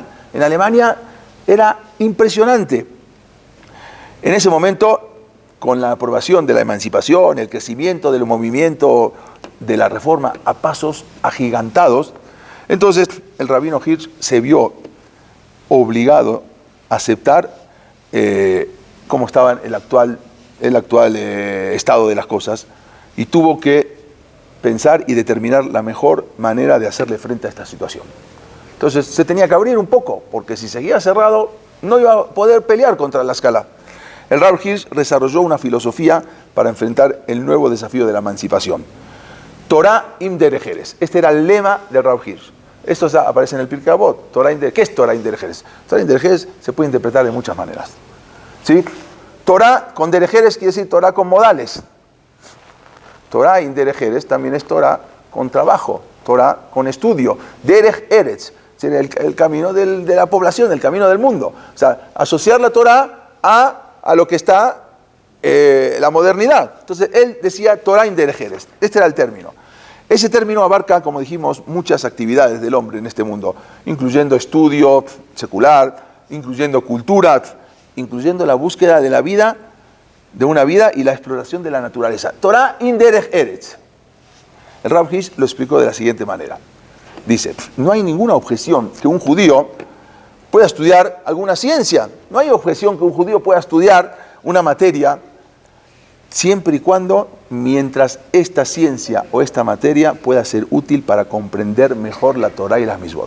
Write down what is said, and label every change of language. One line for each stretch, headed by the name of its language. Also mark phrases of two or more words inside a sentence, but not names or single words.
Spanish: En Alemania era impresionante. En ese momento, con la aprobación de la emancipación, el crecimiento del movimiento de la reforma a pasos agigantados, entonces el rabino Hirsch se vio obligado a aceptar cómo estaba el actual estado de las cosas, y tuvo que pensar y determinar la mejor manera de hacerle frente a esta situación. Entonces se tenía que abrir un poco, porque si seguía cerrado no iba a poder pelear contra la escala. El Rav Hirsch desarrolló una filosofía para enfrentar el nuevo desafío de la emancipación.
Hebrew: תורה עם דרך ארץ.
Spanish: Este era el lema del Rav Hirsch. Esto aparece en el Pirkei Avot. ¿Qué es
Hebrew: תורה עם דרך ארץ? תורה עם דרך ארץ
Spanish: se puede interpretar de muchas maneras. ¿Sí? Torah con
Hebrew: דרך ארץ
Spanish: quiere decir Torah con modales.
Hebrew: תורה עם דרך ארץ
Spanish: también es Torah con trabajo, Torah con estudio.
Hebrew: דרך ארץ,
Spanish: el camino de la población, el camino del mundo. O sea, asociar la Torah a lo que está la modernidad. Entonces él decía
Hebrew: תורה עם דרך ארץ.
Spanish: Este era el término. Ese término abarca, como dijimos, muchas actividades del hombre en este mundo, incluyendo estudio secular, incluyendo cultura, incluyendo la búsqueda de la vida, de una vida, y la exploración de la naturaleza.
Hebrew: תורה עם דרך ארץ.
Spanish: El Rav Hirsch lo explicó de la siguiente manera. Dice, no hay ninguna objeción que un judío pueda estudiar alguna ciencia. No hay objeción que un judío pueda estudiar una materia, siempre y cuando, mientras esta ciencia o esta materia pueda ser útil para comprender mejor la Torah y las Misbot.